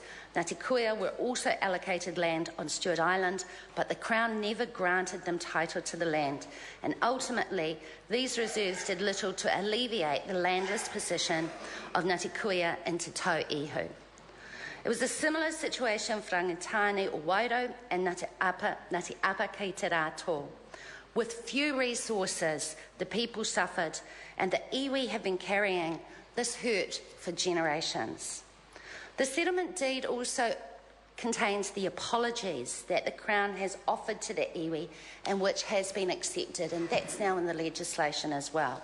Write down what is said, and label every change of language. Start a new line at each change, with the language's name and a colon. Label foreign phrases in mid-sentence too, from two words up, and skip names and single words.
English: Ngati Kuia were also allocated land on Stewart Island, but the Crown never granted them title to the land, and ultimately these reserves did little to alleviate the landless position of Ngati Kuia in Te Tau Ihu. It was a similar situation for Rangitane or Wairau and Ngati Apa ki te rātou. With few resources, the people suffered, and the iwi have been carrying this hurt for generations. The settlement deed also contains the apologies that the Crown has offered to the iwi and which has been accepted, and that's now in the legislation as well.